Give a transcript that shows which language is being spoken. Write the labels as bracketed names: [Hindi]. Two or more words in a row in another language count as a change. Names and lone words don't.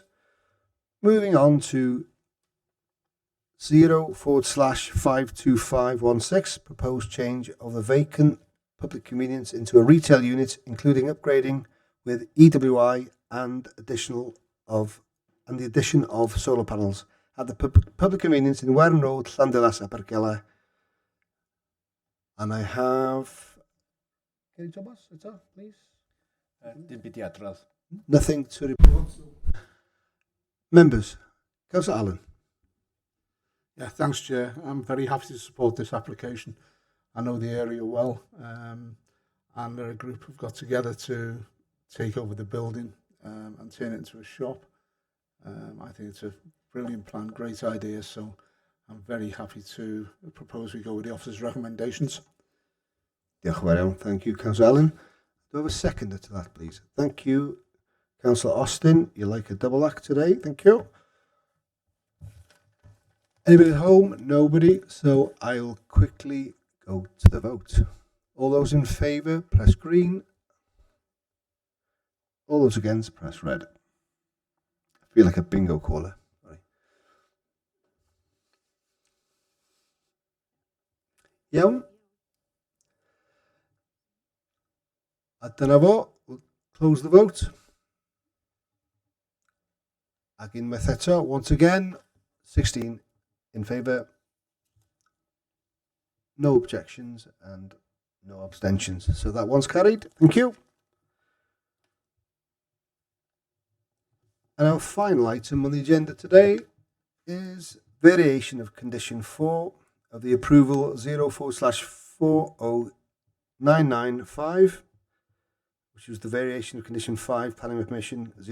[English] Moving on to 0/52516, proposed change of the vacant public convenience into a retail unit, including upgrading with EWI and the addition of solar panels at the public convenience in Wern Road, Llandelas, Abergele. And I have Gary Thomas, please. [Welsh] Dim byd i adrodd. [English] Nothing to report. Members, Councillor Allen. Yeah, thanks, Chair. I'm very happy to support this application. I know the area well, and a group have got together to take over the building and turn it into a shop. I think it's a brilliant plan, great idea, so I'm very happy to propose we go with the officer's recommendations. [Welsh] Diolch yn fawr iawn. [English] Thank you, Councillor Allen. Do I have a seconder to that, please? Thank you, Councillor Austin. You like a double act today. Thank you. Anybody at home? Nobody. So I'll quickly go to the vote. All those in favour, press green. All those against, press red. I feel like a bingo caller. Sorry. [Welsh] Iawn. A dyna fo. [English] We'll close the vote. [Welsh] Ac unwaith eto, [English] once again, 16 in favour, no objections and no abstentions. So that one's carried. Thank you. And our final item on the agenda today is variation of condition 4 of the approval 04/40995, which was the variation of condition 5 planning permission